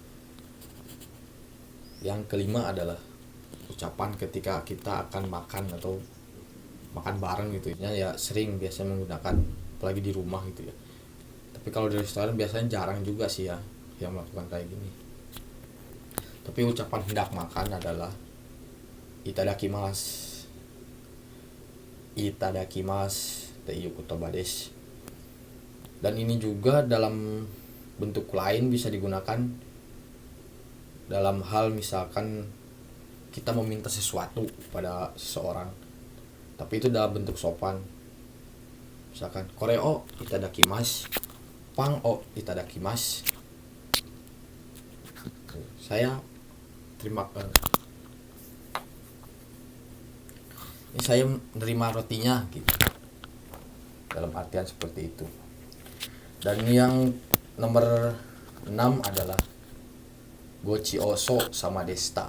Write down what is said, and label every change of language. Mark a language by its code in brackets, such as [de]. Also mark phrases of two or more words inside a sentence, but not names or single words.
[id] Yang kelima adalah ucapan ketika kita akan makan atau makan bareng gitu ya, sering biasanya menggunakan apalagi di rumah gitu ya. Tapi kalau di restoran biasanya jarang juga sih ya yang melakukan kayak gini. Tapi ucapan hendak makan adalah itadakimasu. [ja] Itadakimasu te iu kotoba desu. [id] Dan ini juga dalam bentuk lain bisa digunakan dalam hal misalkan kita meminta sesuatu pada seseorang, tapi itu dalam bentuk sopan. [ja] Misalkan kore o itadakimasu, pang o itadakimasu. [id] Saya terima ini saya menerima rotinya gitu. Dalam artian seperti itu. Dan yang nomor 6 adalah [ja] gochi oso sama desta.